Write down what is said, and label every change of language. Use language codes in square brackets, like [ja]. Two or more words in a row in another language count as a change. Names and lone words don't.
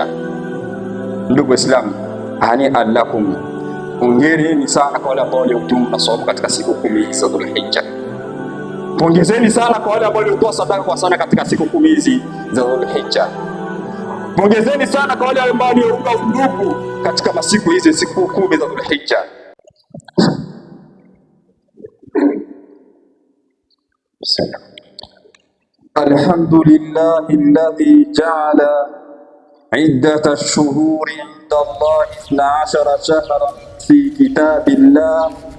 [sw] Ndugu Waislamu, [ar] hani alakum, [sw] hongereni sana kwa wale ambao waliotumu na somo katika siku 10 za Dhulhijja. Pongezeni sana kwa wale ambao walitoa sadaka kwa sana katika siku 10 hizi za Dhulhijja. Pongezeni sana kwa wale ambao waliunga undugu katika masiku hizi, siku 10 za Dhulhijja. [ar] الحمد لله الذي جعل عدة الشهور عند الله 12 شهرا في كتاب الله